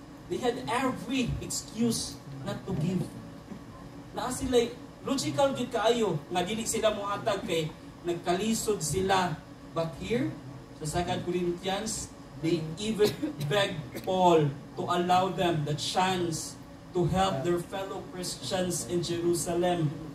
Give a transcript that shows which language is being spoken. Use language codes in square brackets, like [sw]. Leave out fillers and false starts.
[en] They had every excuse not to give. [ceb] Na sila logical gid kaayo nga dili sila mohatag kay nagkalisod sila. [en] But here sa 2 Corinthians, they even begged Paul to allow them the chance to help their fellow Christians in Jerusalem.